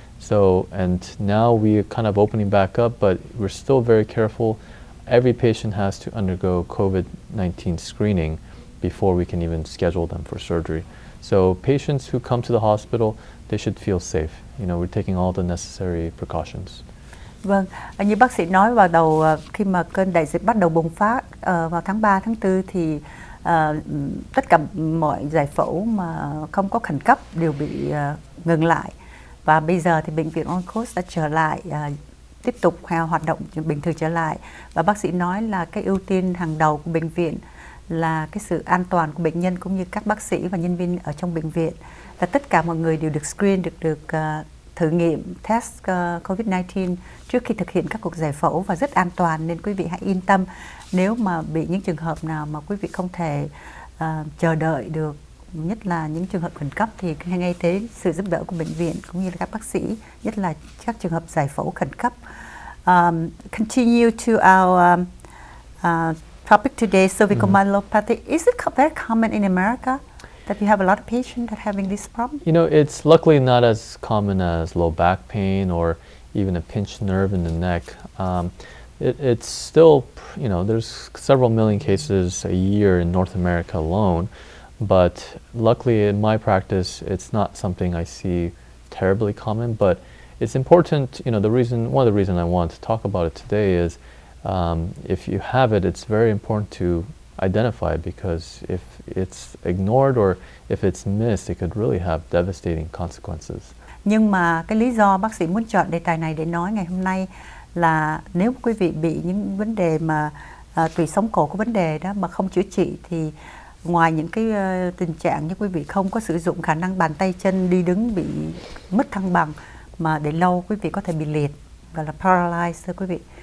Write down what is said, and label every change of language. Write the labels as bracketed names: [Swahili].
[English] So, and now we're kind of opening back up, but we're still very careful. Every patient has to undergo COVID-19 screening before we can even schedule them for surgery. So patients who come to the hospital, they should feel safe. We're taking all the necessary precautions. [Vietnamese] Vâng, như bác sĩ nói vào đầu khi mà cơn đại dịch bắt đầu bùng phát vào tháng 3, tháng 4 thì tất cả mọi giải phẫu mà không có khẩn cấp đều bị ngừng lại. Và bây giờ thì bệnh viện Orange Coast đã trở lại, tiếp tục hoạt động bình thường trở lại. Và bác sĩ nói là cái ưu tiên hàng đầu của bệnh viện là cái sự an toàn của bệnh nhân cũng như các bác sĩ và nhân viên ở trong bệnh viện. Là tất cả mọi người đều được screen, được thử nghiệm test COVID-19 trước khi thực hiện các cuộc giải phẫu và rất an toàn, nên quý vị hãy yên tâm. Nếu mà bị những trường hợp nào mà quý vị không thể chờ đợi được, nhất là những trường hợp khẩn cấp, thì ngay tới sự giúp đỡ của bệnh viện cũng như là các bác sĩ, nhất là các trường hợp giải phẫu khẩn cấp. [English] Continue to our topic today, cervical myopathy. Is it very common in America that you have a lot of patients that having this problem? It's luckily not as common as low back pain or even a pinched nerve in the neck. It's still, there's several million cases a year in North America alone, but luckily in my practice, it's not something I see terribly common, but it's important, one of the reasons I want to talk about it today is if you have it, it's very important to identify it, because if it's ignored or if it's missed, it could really have devastating consequences. [Vietnamese] Nhưng mà cái lý do bác sĩ muốn chọn đề tài này để nói ngày hôm nay là nếu quý vị bị những vấn đề mà tủy sống cổ có vấn đề đó mà không chữa trị thì ngoài những cái tình trạng như quý vị không có sử dụng khả năng bàn tay chân đi đứng, bị mất thăng bằng, mà để lâu quý vị có thể bị liệt, gọi là paralyzed thưa quý vị.